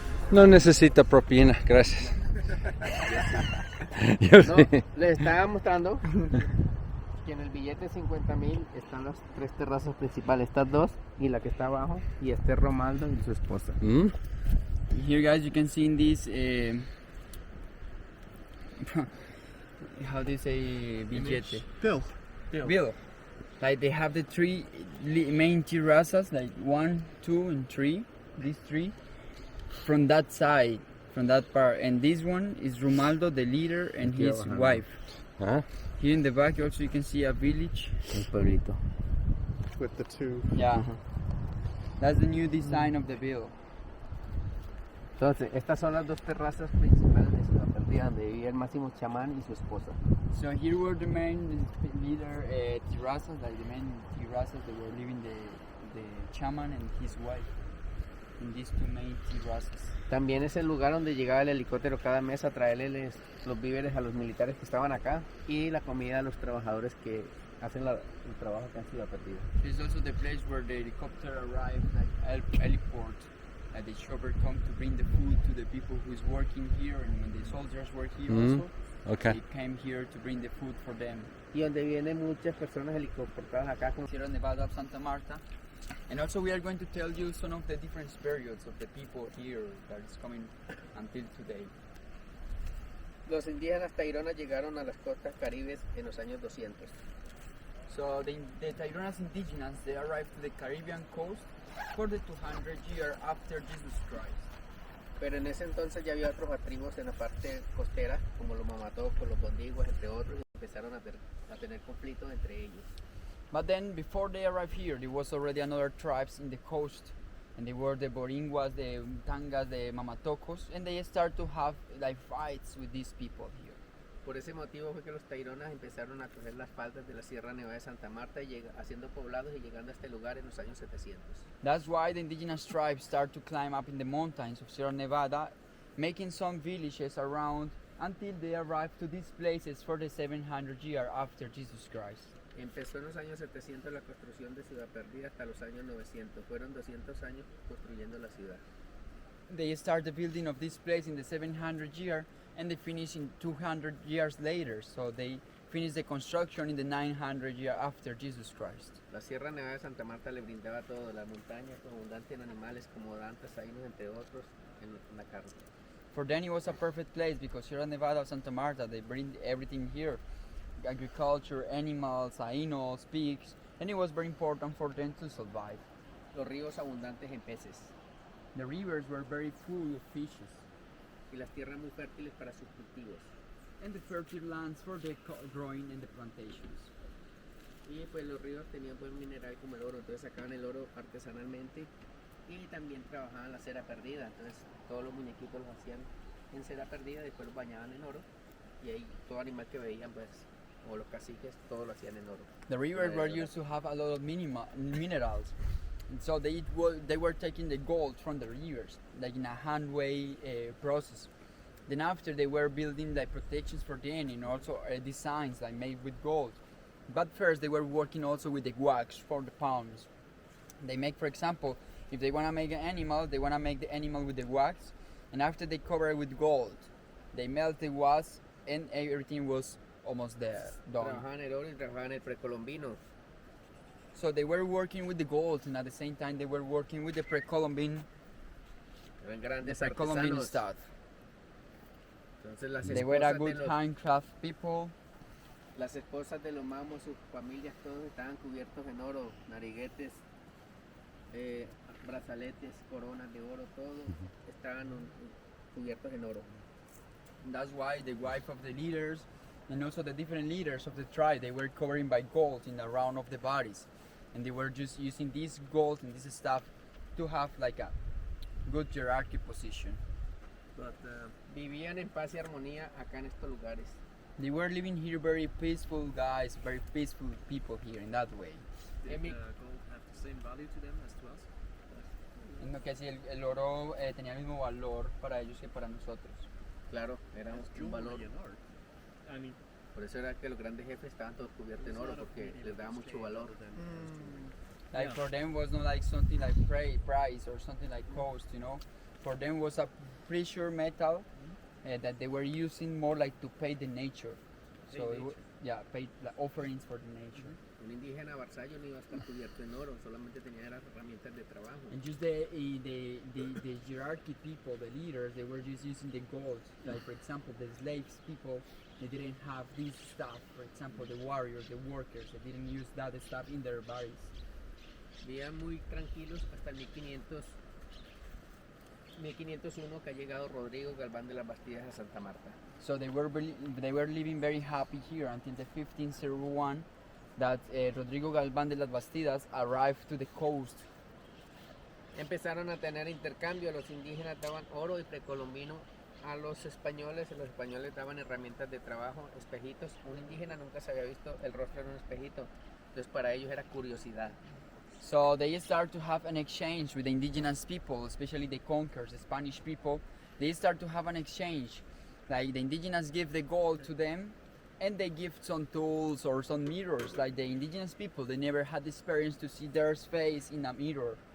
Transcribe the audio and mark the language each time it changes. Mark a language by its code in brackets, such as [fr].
[es] No necesita propina, gracias. No, les estaba mostrando que en el billete de 50,000 están las tres terrazas principales, estas dos y la que está abajo, y este es Romaldo y su esposa. [en] Here guys you can see in this how do you say billete? Bill. Bill. Like they have the three main terrazas, like 1, 2 and 3, these three from that side, from that part, and this one is Romaldo, the leader, and his wife. Huh? Here in the back also you can see a village. [es] El pueblito. [en] With the two. Yeah. That's the new design of the bill. [es] Entonces, estas son las dos terrazas principales de Ciudad Perdida, donde vivía el máximo chamán y su esposa. [en] So here were the main leader terrazas, like the main terrazas that were living the chairman and his wife in these two main terrazas. [es] También es el lugar donde llegaba el helicóptero cada mes a traerles los víveres a los militares que estaban acá y la comida a los trabajadores que hacen el trabajo acá en Ciudad Perdida. [en] It's also the place where the helicopter arrived, like heliport. Like the chopper come to bring the food to the people who is working here, and when the soldiers were here also, Okay. they came here to bring the food for them. [es] Y donde vienen muchas personas helicópteras acá como [en] Sierra Nevada of Santa Marta. And also we are going to tell you some of the different periods of the people here that is coming until today. [es] los indígenas taironas llegaron a las costas caribes en los años 200. [en] So the Taironas indigenous, they arrived to the Caribbean coast for the 200 year after Jesus Christ. [es] Pero en ese entonces ya había otros tribus en la parte costera, como los mamatocos, los bondiguas, entre otros, y empezaron a tener conflictos entre ellos. [en] But then, before they arrived here, there was already another tribes in the coast, and they were the Boringuas, the Tangas, the Mamatocos, and they start to have like fights with these people here. [es] Por ese motivo fue que los taironas empezaron a coger las faldas de la Sierra Nevada de Santa Marta, haciendo poblados y llegando a este lugar en los años 700. [en] That's why the indigenous tribes start to climb up in the mountains of Sierra Nevada, making some villages around until they arrive to these places for the 700 year after Jesus Christ. [es] Empezó en los años 700 la construcción de Ciudad Perdida hasta los años 900. Fueron 200 años construyendo la ciudad. [en] They start the building of this place in the 700 year and they finish in 200 years later. So they finish the construction in the 900 year after Jesus Christ. [es] La Sierra Nevada de Santa Marta le brindaba todo, la montaña abundante en animales como dantas, ainos, entre otros, en la carne. [en] for them it was a perfect place because here in Nevada, Santa Marta, they bring everything here, agriculture, animals, ainos, pigs, and it was very important for them to survive. [es] Los ríos abundantes en peces [en] The rivers were very full of fishes, [es] y las tierras muy fértiles para sus cultivos. [en] and the fertile lands for the growing and the plantations. [es] Y pues los ríos tenían buen mineral como el oro, entonces sacaban el oro artesanalmente y también trabajaban la cera perdida, entonces todos los muñequitos los hacían en cera perdida, después los bañaban en oro y ahí todo animal que veían pues, o los caciques, todo lo hacían en oro. [en] The rivers were used to have a lot of minerals, and so they were taking the gold from the rivers, like in a handway process. Then after they were building like protections for them and also designs like made with gold. But first they were working also with the wax for the palms. They make, for example, if they want to make an animal, they want to make the animal with the wax, and after they cover it with gold, they melt the wax and everything was almost there, done. [es] Trabajaban el oro y trabajaban el precolombino. [en] So they were working with the gold and at the same time they were working with the Precolombine [es] Eran grandes [en] Precolombine [es] artesanos. [en] stuff. [es] Entonces las [en] They were a [es] esposas, [en] good [es] de los, [en] handcraft people. [es] las esposas de los mamos, sus familias, todos estaban cubiertos en oro, nariguetes, brazaletes, coronas de oro, todo estaban cubiertos en oro. [en] And that's why the wife of the leaders and also the different leaders of the tribe, they were covering by gold in the round of the bodies. And they were just using this gold and this stuff to have like a good hierarchy position. But [es] Vivían en paz y armonía acá en estos lugares. [en] They were living here very peaceful guys, very peaceful people here in that way. did Emi- gold have the same value to them as to us? [es] En lo que sí, el oro tenía el mismo valor para ellos que para nosotros. Claro, era un valor. [en] Jewelry and art. I mean, [es] Por eso era que los grandes jefes estaban todos cubiertos en oro porque les daba mucho valor. [en] Like for them was not like something like price or something like cost, you know. For them was a precious metal that they were using more like to pay the nature. So it yeah, pay like, offerings for the nature. [es] Un indígena varsallo no iba a estar cubierto en oro, solamente tenía las herramientas de trabajo. [en] And just the hierarchy people, the leaders, they were just using the gold. Like for example, the slaves people, they didn't have this stuff. For example, the warriors, the workers, they didn't use that stuff in their bodies. [es] Vivían muy tranquilos hasta el 1501 que ha llegado Rodrigo Galván de las Bastidas a Santa Marta. [en] So they were living very happy here until the 1501 that Rodrigo Galván de las Bastidas arrived to the coast. [es] Empezaron a tener intercambio, los indígenas daban oro y precolombino a los españoles y los españoles daban herramientas de trabajo, espejitos. Un indígena nunca se había visto el rostro en un espejito, entonces para ellos era curiosidad. [en] So they start to have an exchange with the indigenous people, especially the conquerors, the Spanish people. They start to have an exchange. Like the indigenous give the gold to them and they give some tools or some mirrors. Like the indigenous people, they never had the experience to see their face in a mirror.